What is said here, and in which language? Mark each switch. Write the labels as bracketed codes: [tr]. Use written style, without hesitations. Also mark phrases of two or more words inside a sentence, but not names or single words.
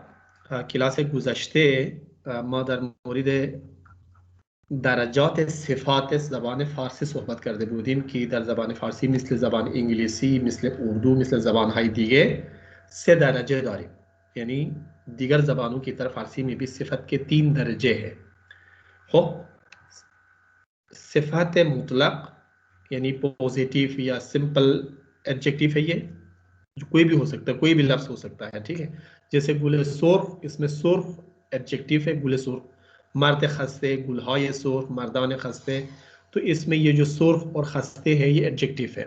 [fa] کلاس گذشته ما در مورد درجات صفات زبان فارسی صحبت کرده بودیم که در زبان فارسی مثل زبان انگلیسی، مثل اردو، مثل زبانهای دیگه 3 درجه داریم. [ur] یعنی دیگر زبانوں کی طرح فارسی میں بھی صفت کے 3 درجے ہیں. خب صفت مطلق یعنی پازیٹو یا [en] simple adjective [ur] ہے، یہ کوئی بھی ہو سکتا ہے، کوئی بھی لفظ ہو سکتا ہے. ٹھیک ہے، جیسے [fa] گل سرخ, [ur] اس میں سرخ ایڈجیکٹو ہے, [fa] گل سرخ. مرد خسته، گلهای سرخ، مردان خسته. [ur] تو اس میں یہ جو سرخ اور خستہ ہے یہ ایڈجیکٹو ہے.